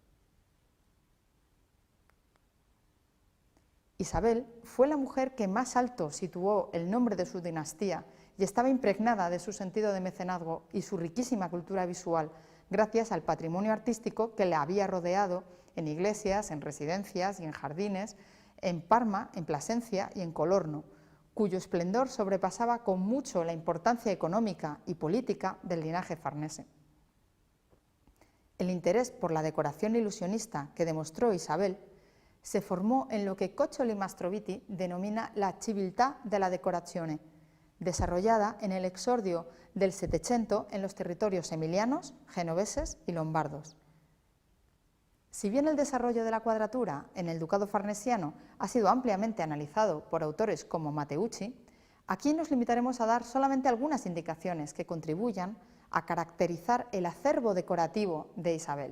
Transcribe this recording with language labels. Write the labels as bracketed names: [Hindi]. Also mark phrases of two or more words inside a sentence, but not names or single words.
[Spanish] Isabel fue la mujer que más alto situó el nombre de su dinastía y estaba impregnada de su sentido de mecenazgo y su riquísima cultura visual, gracias al patrimonio artístico que le había rodeado en iglesias, en residencias y en jardines, en Parma, en Plasencia y en Colorno, cuyo esplendor sobrepasaba con mucho la importancia económica y política del linaje farnese. El interés por la decoración ilusionista que demostró Isabel se formó en lo que Coccioli Mastroviti denomina [Italian] la civiltà della decorazione, [Spanish] desarrollada en el exordio del Settecento en los territorios emilianos, genoveses y lombardos. Si bien el desarrollo de la cuadratura en el ducado farnesiano ha sido ampliamente analizado por autores como Matteucci, aquí nos limitaremos a dar solamente algunas indicaciones que contribuyan a caracterizar el acervo decorativo de Isabel.